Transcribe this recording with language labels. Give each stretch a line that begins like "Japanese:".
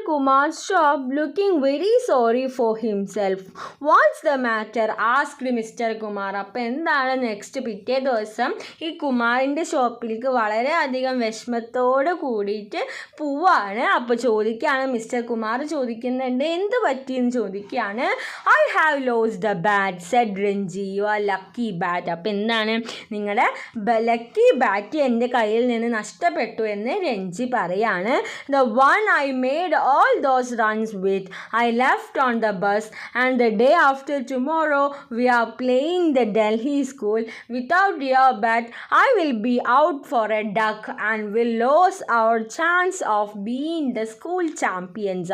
English: Kumar's shop looking very sorry for himself. What's the matter? asked Mr. Kumar.
Malayalam: അപ്പോൾ എന്താണ്? Next പിറ്റേ ദിവസം ഈ കുമാറിൻ്റെ ഷോപ്പിലേക്ക് വളരെയധികം വിഷമത്തോട് കൂടിയിട്ട് പോവാണ്. അപ്പോൾ ചോദിക്കുകയാണ്, മിസ്റ്റർ കുമാർ ചോദിക്കുന്നുണ്ട് എന്ത് പറ്റിയെന്ന് ചോദിക്കുകയാണ്.
English: I have lost the bat said Ranji, you are lucky bat.
Malayalam: അപ്പോൾ എന്താണ്? നിങ്ങളുടെ ലക്കി ബാറ്റ് എൻ്റെ കയ്യിൽ നിന്ന് നഷ്ടപ്പെട്ടു എന്ന് രഞ്ജി പറയാണ്.
English: The one I made all those runs with, I left on the bus, and the day after tomorrow we are playing the Delhi school. Without your bat, I will be out for a duck and will lose our chance of being the school champions.